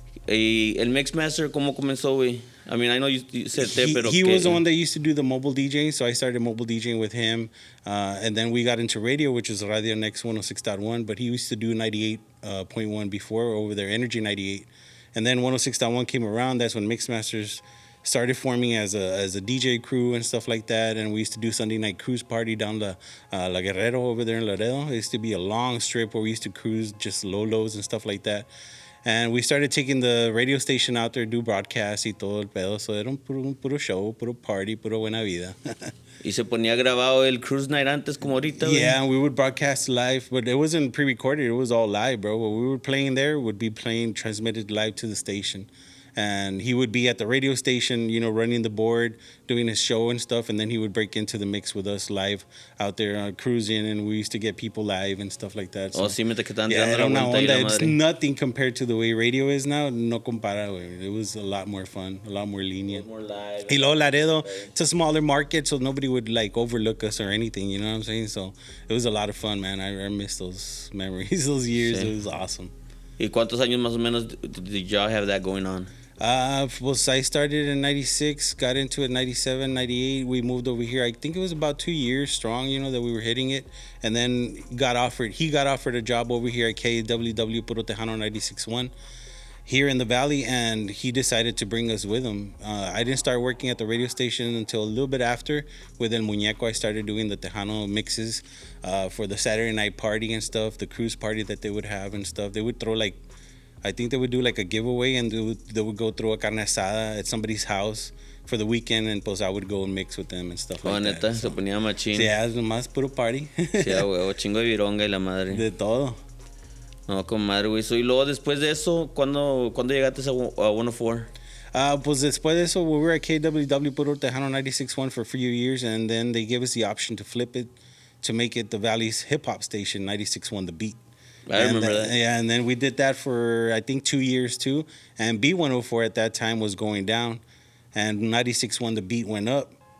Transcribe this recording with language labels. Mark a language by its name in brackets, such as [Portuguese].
[Spanish] ¿Y el Mixmaster cómo comenzó, güey? [English] I mean, I know you said [Spanish] pero [English] he was the one that used to do the mobile DJing, so I started mobile DJing with him. And then we got into radio, which is Radio Next 106.1, but he used to do 98.1 before over there, Energy 98. And then 106.1 came around. That's when Mixmasters started forming as a DJ crew and stuff like that. And we used to do Sunday night cruise party down La Guerrero over there in Laredo. It used to be a long strip where we used to cruise just Lolos and stuff like that. And we started taking the radio station out there, do broadcasts [Spanish] y todo el pedo. So era un puro show, puro party, puro buena vida. ¿Y se ponía grabado el cruise night antes como ahorita, güey? [English] Yeah, we would broadcast live, but it wasn't pre-recorded. It was all live, bro. What we were playing there would be transmitted live to the station. And he would be at the radio station, running the board, doing his show and stuff. And then he would break into the mix with us live out there cruising. And we used to get people live and stuff like that. So, [Spanish] sí, me te quedan era una onda. [English] It's nothing compared to the way radio is now. [Spanish] No compara, güey. [English] It was a lot more fun, a lot more lenient. More live. [Spanish] Y luego [English] Laredo, it's a smaller market, so nobody would overlook us or anything, you know what I'm saying? So it was a lot of fun, man. I miss those memories, those years. [Spanish] Sí. [English] It was awesome. [Spanish] ¿Y cuántos años más o menos [English] did y'all have that going on? I started in 96, got into it 97, 98. We moved over here. I think it was about 2 years strong, that we were hitting it. And then he got offered a job over here at KWW Puro Tejano 96.1 here in the Valley, and he decided to bring us with him. I didn't start working at the radio station until a little bit after. With El Muñeco, I started doing the Tejano mixes for the Saturday night party and stuff, the cruise party that they would have and stuff. They would throw I think they would do a giveaway, and they would go through a carne asada at somebody's house for the weekend, and [Spanish] pues [English] I would go and mix with them and stuff like that. [Spanish] Neta, se ponía machín. Sí, es nomás puro party. Sí, huevo, chingo de vironga y la madre. De todo. No, comadre, güey. Y luego, después de eso, ¿cuándo llegaste a 104? Pues después de eso, [English] we were at KWW Puro Tejano 96.1 for a few years, and then they gave us the option to flip it to make it the Valley's hip-hop station, 96.1 The Beat. I remember that. Yeah, and then we did that for, I think, 2 years, too. And B104 at that time was going down, and 96.1 The Beat went up.